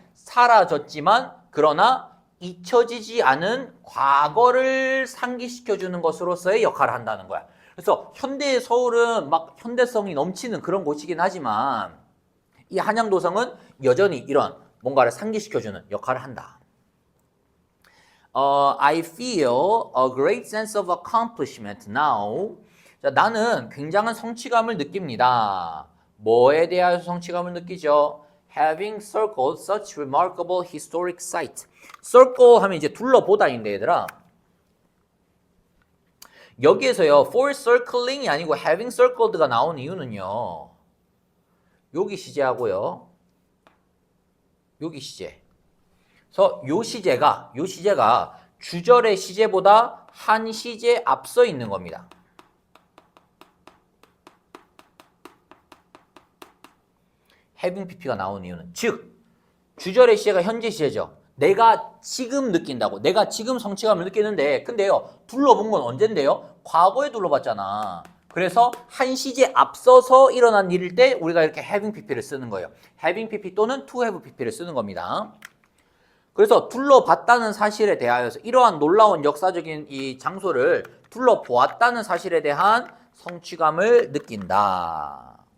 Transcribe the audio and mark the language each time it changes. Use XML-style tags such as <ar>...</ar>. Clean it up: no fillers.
<ko>사라졌지만 그러나 잊혀지지 않은 과거를 상기시켜주는 것으로서의 역할을 한다는 거야. 그래서 현대의 서울은 막 현대성이 넘치는 그런 곳이긴 하지만 이 한양도성은 여전히 이런 뭔가를 상기시켜주는 역할을 한다.</ko> <en>I feel a great sense of accomplishment now.</en> <ko>자, 나는 굉장한 성취감을 느낍니다. 뭐에 대하여 성취감을 느끼죠?</ko> <en>Having circled such remarkable historic sites.</en> <ko>circle 하면 이제 둘러보다인데 얘들아. 여기에서요, for circling이 아니고 having circled가 나온 이유는요. 여기 시제하고요. 여기 시제. 그래서 요 시제가 주절의 시제보다 한 시제 앞서 있는 겁니다. having pp가 나온 이유는 즉 주절의 시제가 현재 시제죠. 내가 지금 느낀다고. 내가 지금 성취감을 느끼는데 근데요. 둘러본 건 언젠데요? 과거에 둘러봤잖아. 그래서 한 시제 앞서서 일어난 일일 때 우리가 이렇게 having pp를 쓰는 거예요. having pp 또는 to have pp를 쓰는 겁니다. 그래서 둘러봤다는 사실에 대하여서 이러한 놀라운 역사적인 이 장소를 둘러보았다는 사실에 대한 성취감을 느낀다.</ko>